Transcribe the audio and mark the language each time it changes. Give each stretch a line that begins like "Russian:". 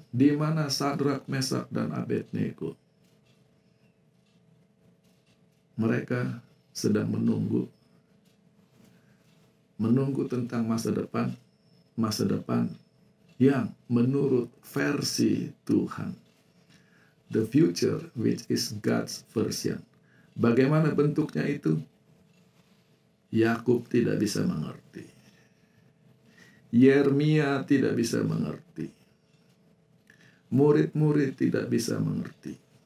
Indonesian: Di mana Sadrak, Mesak, dan Abednego? Mereka sedang menunggu tentang masa depan yang menurut versi Tuhan.
English: The future which is God's version.
Indonesian: Bagaimana bentuknya itu? Yakub tidak bisa mengerti. Yeremia tidak bisa mengerti. Murid-murid tidak bisa mengerti.